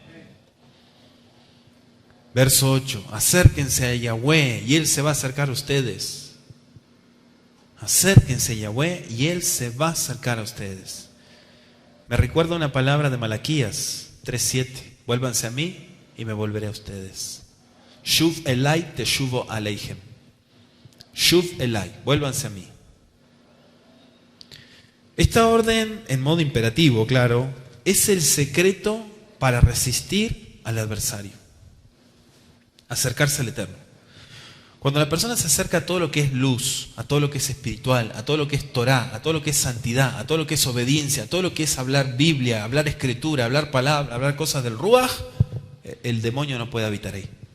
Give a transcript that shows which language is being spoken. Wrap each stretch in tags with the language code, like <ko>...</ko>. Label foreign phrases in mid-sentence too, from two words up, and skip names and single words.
<es>Verso 8. Acérquense a Yahweh y Él se va a acercar a ustedes. Acérquense a Yahweh y Él se va a acercar a ustedes. Me recuerda una palabra de Malaquías 3:7. Vuélvanse a mí y me volveré a ustedes.</es> <he>שוב אלי תשובו אליכם. שוב אלי,</he> <es>vuélvanse a mí. Esta orden, en modo imperativo, claro, es el secreto para resistir al adversario. Acercarse al Eterno. Cuando la persona se acerca a todo lo que es luz, a todo lo que es espiritual, a todo lo que es Torah, a todo lo que es santidad, a todo lo que es obediencia, a todo lo que es hablar Biblia, hablar escritura, hablar palabra, hablar cosas del Ruach, el demonio no puede habitar ahí.</es>